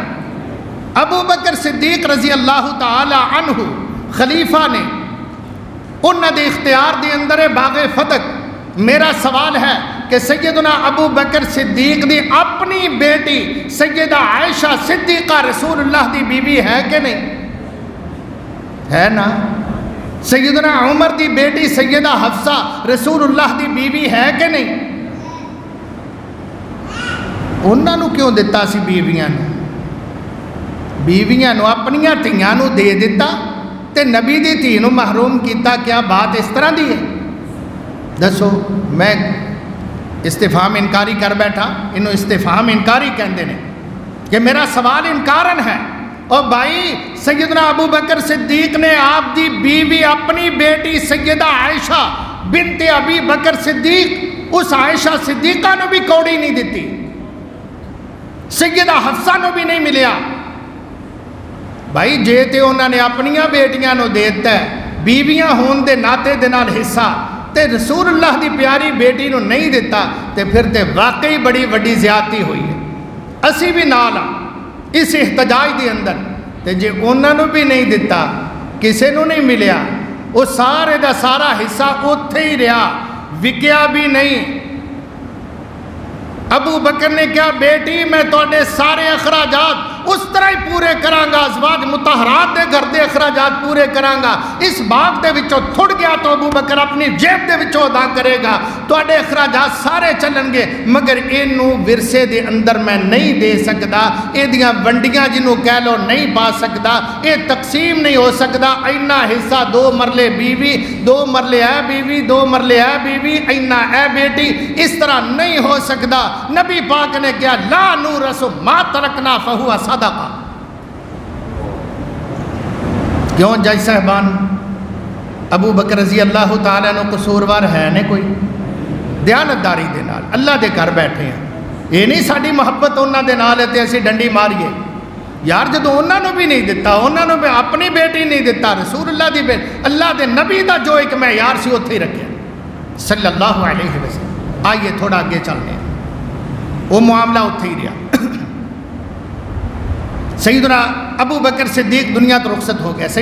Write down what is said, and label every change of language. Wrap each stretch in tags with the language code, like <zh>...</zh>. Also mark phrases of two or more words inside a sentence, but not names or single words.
<pa>ابو بکر صدیق</pa> <ar>رضی اللہ تعالی عنہ</ar> <pa>خلیفہ نے انہاں دے اختیار دے اندر باغ فتح، میرا سوال ہے کہ سیدنا ابو بکر صدیق دی اپنی بیٹی سیدہ عائشہ صدیقہ رسول اللہ دی بیوی ہے کہ نہیں؟ ہے نا؟ سیدنا عمر دی بیٹی سیدہ حفصہ رسول اللہ دی بیوی ہے کہ نہیں؟ انہاں نو کیوں دیتا سی بیویاں نو اپنیاں تھیاں نو دے دیتا تے نبی دی تھی نو محروم کیتا؟ کیا بات اس طرح دی ہے؟ دسو، میں استفہام انکاری کر بیٹھا، انہوں استفہام انکاری کہندے نے کہ میرا سوال انکارن ہے۔ اور بھائی سیدنا ابو بکر صدیق نے آپ دی بیوی اپنی بیٹی سیدہ عائشہ بنت ابی بکر صدیق، اس عائشہ صدیقہ نو بھی کوڑی نہیں دیتی، سیدہ حفصہ نو بھی نہیں ملیا، بھائی جے تے انہوں نے اپنیاں بیٹیاں نو دیتا ہے بیویاں ہون دے ناتے دے نال حصہ تے رسول اللہ دی پیاری بیٹی نو نہیں دیتا تے پھر تے واقعی بڑی وڈی زیادتی ہوئی ہے. اسی بھی نال اس احتجاج دے اندر تے جے انہوں نے بھی نہیں دیتا کسے نو نہیں ملیا وہ سارے دا سارا حصہ اتھے ہی رہا وکیا بھی نہیں. ابو بکر نے کیا بیٹی میں توڑے سارے اخراجات اس طرح ہی پورے کرانگا ازواج مطہرات دے گھر دے اخراجات پورے کرانگا. اس باغ دے وچوں تھڑ گیا تو ابو بکر اپنی جیب دے وچوں ادا کرے گا توڑے اخراجات سارے چلن گے مگر اینو ورثے دے اندر میں نہیں دے سکدا اے دیاں ونڈیاں جنوں کہہ لو نہیں پا سکدا اے تقسیم نہیں ہو سکدا اینا حصہ 2 مرلے بیوی 2 مرلے اے بیوی 2 مرلے اے بیوی اینا اے بیٹی اس طرح نہیں ہو سکدا. نبی پاک نے کیا</pa> <ar>لا نورث ما ترکنا فہو صدقہ.</ar> <pa>کیوں جج صاحبان ابو بکر</pa> <ar>رضی اللہ تعالیٰ</ar> <pa>نے قصوروار ہے نے کوئی دیانتداری دے نال اللہ دے گھر بیٹھے ہیں یہ نہیں ساری محبت انہاں دے نال ہے تے اسی ڈنڈی ماریے یار جدو انہاں نے بھی نہیں دیتا انہاں نے بھی اپنی بیٹی نہیں دیتا رسول اللہ دی بیٹی اللہ دے نبی دا جو ایک معیار سی اتھے ہی رکھے</pa> <ar>صلی اللہ علیہ وسلم.</ar> <pa>آئیے تھوڑا آگے چلنے ہیں وہ معاملہ اتھے ہی رہا. سیدنا ابو بکر صدیق دنیا تو رخصت ہو گیا.</pa>